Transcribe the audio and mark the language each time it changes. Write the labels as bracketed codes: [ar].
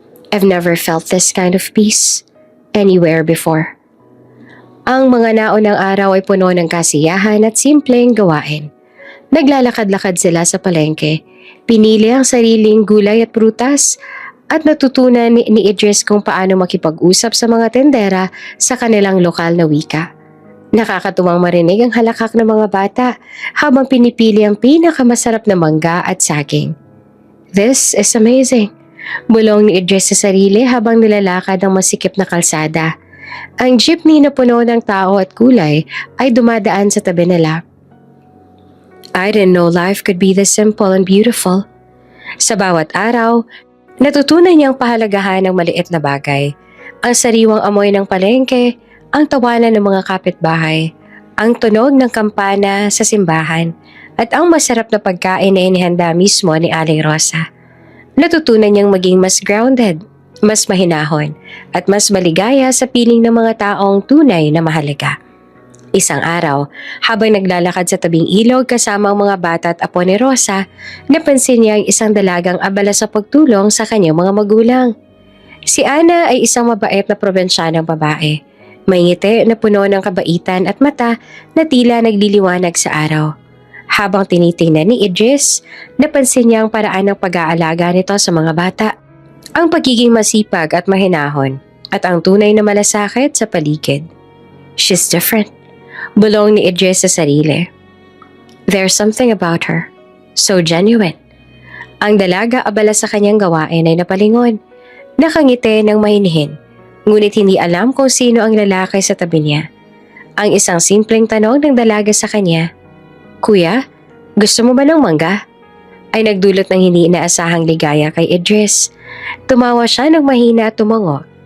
[en] "I've never felt this kind of peace anywhere before." [tl] Ang mga naunang araw ay puno ng kasiyahan at simpleng gawain. Naglalakad-lakad sila sa palengke, pinili ang sariling gulay at prutas, at natutunan ni Idris kung paano makipag-usap sa mga tendera sa kanilang lokal na wika. Nakakatuwang marinig ang halakak ng mga bata habang pinipili ang pinakamasarap na mangga at saging. [en] "This is amazing," [tl] bulong ni Idris sa sarili habang nilalakad ang masikip na kalsada. Ang jeepney na puno ng tao at gulay ay dumadaan sa tabi nila. [en] "I didn't know life could be this simple and beautiful." [tl] Sa bawat araw, natutunan niyang pahalagahan ng maliit na bagay. Ang sariwang amoy ng palengke, ang tawanan ng mga kapitbahay, ang tunog ng kampana sa simbahan, at ang masarap na pagkain na inihanda mismo ni Aling Rosa. Natutunan niyang maging mas grounded, mas mahinahon, at mas maligaya sa piling ng mga taong tunay na mahalaga. Isang araw, habang naglalakad sa tabing ilog kasama ang mga bata at apo ni Rosa, napansin niya ang isang dalagang abala sa pagtulong sa kanyang mga magulang. Si Ana ay isang mabait na probinsyanang babae. May ngiti na puno ng kabaitan at mata na tila nagliliwanag sa araw. Habang tinitingnan ni Idris, napansin niya ang paraan ng pag-aalaga nito sa mga bata. Ang pagiging masipag at mahinahon, at ang tunay na malasakit sa paligid. [en] "She's different," [tl] bulong ni Idris sa sarili. [en] "There's something about her, so genuine." [tl] Ang dalaga abala sa kanyang gawain ay napalingon. Nakangiti ng mahinihin, ngunit hindi alam kung sino ang lalaki sa tabi niya. Ang isang simpleng tanong ng dalaga sa kanya, "Kuya, gusto mo ba ng mangga?" ay nagdulot ng hindi inaasahang ligaya kay Idris. Tumawa siya ng mahina at tumango.